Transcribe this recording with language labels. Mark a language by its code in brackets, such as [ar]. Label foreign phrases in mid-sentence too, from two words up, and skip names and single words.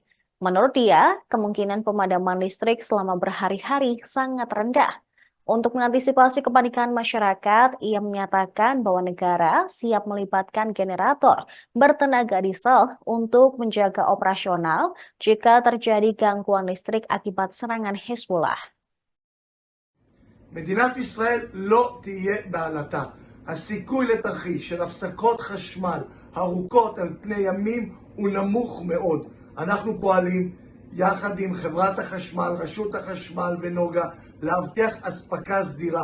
[id] Menurut dia, kemungkinan pemadaman listrik selama berhari-hari sangat rendah. Untuk mengantisipasi kepanikan masyarakat, ia menyatakan bahwa negara siap melibatkan generator bertenaga diesel untuk menjaga operasional jika terjadi gangguan listrik akibat serangan Hezbollah. [he] מדינת ישראל לא תהיה בעלתה. הסיכוי לתרחיש של הפסקות חשמל ארוכות על פני ימים הוא נמוך מאוד. אנחנו פועלים יחד עם חברת החשמל, רשות החשמל ונוגה להבטיח אספקה סדירה.